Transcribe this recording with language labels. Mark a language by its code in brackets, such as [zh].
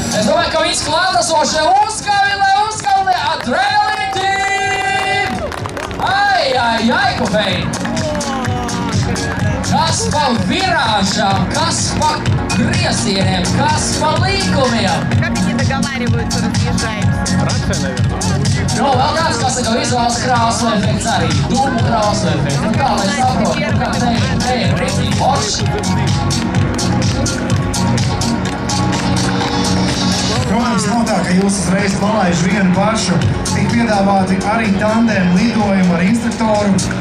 [lv] Es domāju, ka visi klātesošie uzskavili Adrenalīnu Team! Ai, kofeini! Kas pa virāžām, kas pa griezieniem, kas pa līkumiem? [ru] Как они договариваются, разъезжаются? Рация, наверное. [lv] Nu, vēl kāds, kas ir vizuāls krāsu efekts arī, dūmu krāsu efekts. Nu, kā lai saprotu, ka te ir rītīgi forši. Protams, nav tā, ka jūs uzreiz palaiž vienu pašu. Tik piedāvāti arī tandēm lidojumi ar instruktoru.